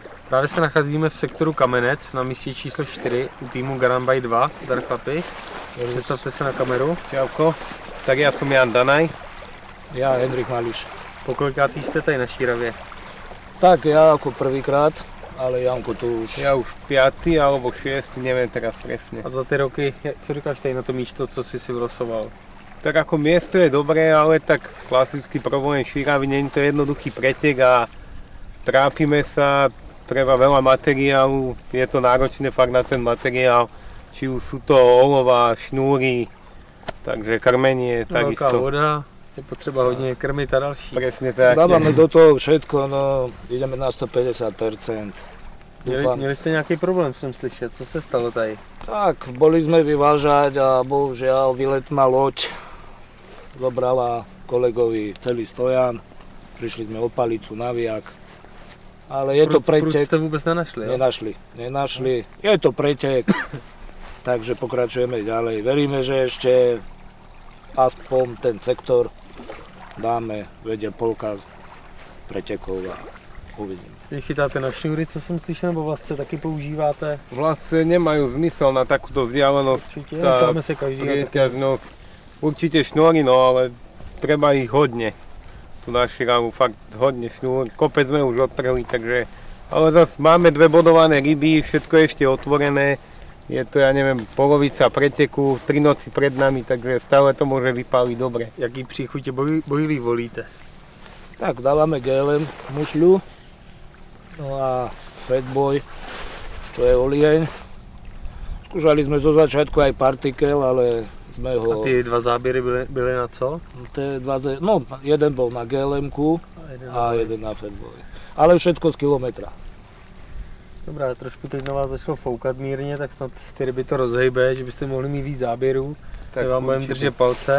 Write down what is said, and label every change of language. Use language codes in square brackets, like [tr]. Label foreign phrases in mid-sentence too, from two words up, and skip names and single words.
[cs] Právě se nacházíme v sektoru Kamenec na místě číslo 4 u týmu Garambaj 2. Dar chlapi, představte se na kameru. [sk] Čauko, tak ja som Jan Danaj. Ja Hendrik Mališ. [cs] Pokolikátý jste tady na Šíravě? [sk] Tak ja ako prvýkrát, ale Janko tu už... Ja už 5. alebo 6, neviem teraz presne. [cs] A za ty roky, co říkáš tady na to místo, co jsi si vylosoval? [sk] Tak ako miesto je dobré, ale tak klasický problém Šíravy, nie je to jednoduchý pretek a trápime sa, treba veľa materiálu, je to náročné fakt na ten materiál, či už sú to olova, šnúry, takže krmenie, takisto. Veľká voda, [cs] je potřeba hodně krmit a další. [sk] Presne tak. Dávame do toho všetko, no ideme na 150%. [cs] Měli jste nějaký problém, jsem slyšet, co se stalo tady? [sk] Tak, boli sme vyvážať a bohužiaľ výletná loď zobrala kolegovi celý stojan. Prišli sme o palicu, naviak. Ale je to pretek. [cs] Prud jste vůbec nenašli? [sk] Nenašli. Je to pretek, takže pokračujeme ďalej. Veríme, že ešte aspoň ten sektor dáme, vedie polka pretekov a uvidíme. [cs] Vy chytáte na šňůry, co jsem slyšel, nebo vlastce taky používáte? [sk] Vlastne nemajú zmysel na takúto vzdialenosť. Určite, tá [cs] ptáme sa každý. [sk] prieťažnosť. Určite šnúry, no ale treba ich hodne. Tu na Šíravu fakt hodne šnúr. Kopec sme už odtrhli, takže... Ale zase máme 2 bodované ryby, všetko je ešte otvorené. Je to, ja neviem, polovica preteku, 3 noci pred nami, takže stále to môže vypáliť dobre. [cs] Jaký příchutě bojlí volíte? [sk] Tak, dávame GLM mušľu, no a Fatboy, čo je olieň. Skúšali sme zo začiatku aj partikel, ale sme ho... [cs] A ty 2 záběry byly na co? [sk] No, jeden bol na GLM-ku a jeden na Fatboy. Ale všetko z kilometra. [cs] Dobrá, trošku teď na vás začalo foukat mírně, tak snad ty ryby to rozhejbe, že byste mohli mít víc záběrů. Tak vám budeme držet palce.